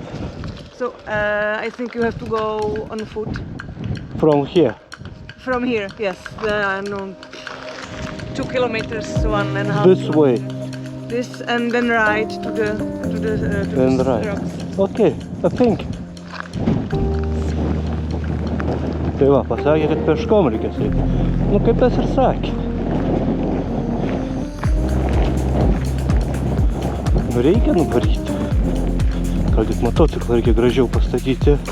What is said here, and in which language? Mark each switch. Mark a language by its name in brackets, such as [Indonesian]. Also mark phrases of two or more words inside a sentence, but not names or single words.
[English] So I think you have to go on foot. From here. From here, yes. No, 2 kilometers, 1.5. This way. This and then right to the And right. rocks. Okay, I think. [Lithuanian] Tai va, pasakė, kad peškom reikės eiti. Nu, kaip tas ir sakė. Nu, reikia nuvaryti. Gal tik motociklą reikia gražiau pastatyti.